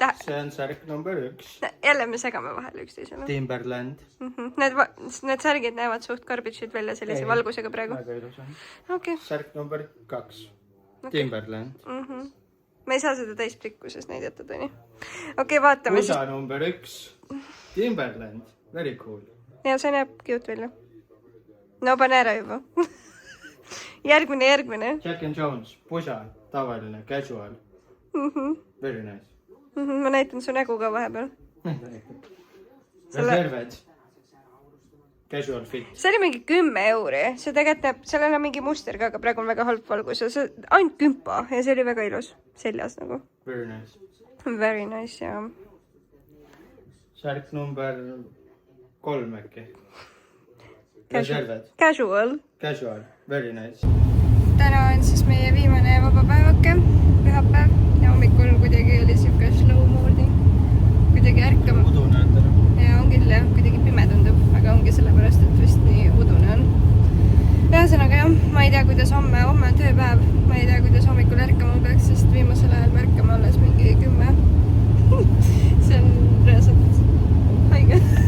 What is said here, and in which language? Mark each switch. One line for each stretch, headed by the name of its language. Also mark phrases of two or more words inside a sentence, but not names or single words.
Estonian: See on särk number 1. Jälle me segame vahel üksteisele. Timberland. Need särgid näevad suht garbitšid välja sellise valgusega praegu. Väga ilus on. Okay. Särk number 2. Timberland. Ma ei saa seda täispikkuses näidata, Toni. Okei, vaatame Pusa number 1. Timberland.
English: Very cool.
Estonian: Ja see näeb cute välja. No pane ära juba. Järgmine. Jack and Jones. Pusa. Tavaline. Casual.
English: Very nice.
Estonian: Ma näitan su nägu ka vahepeal.
English: Reserved. Casual fit.
Estonian: See oli mingi 10 euri. See tegelikult näeb, sellel on mingi muster ka, aga praegu on väga halb valgus. See ainult 10 ja see oli väga ilus. Seljas nagu.
English: Very nice. Very nice,
Estonian: jah. Särk number 3 äkki. Reserved. Casual.
English: Very nice.
Estonian: Täna on siis meie viimane vaba päevake, pühapäev ja hommikul kuidagi oli siuke
English: slow morning.
Estonian: Kuidagi ärkama. Udune on täna. Ja on küll jah, kuidagi pime tundub, aga ongi sellepärast, et vist nii udune on. Ühesõnaga jah, ma ei tea, kuidas homme on tööpäev. Ma ei tea, kuidas hommikul ärkama peaks, sest viimasel ajal me ärkame alles mingi 10. See on reaalselt haige.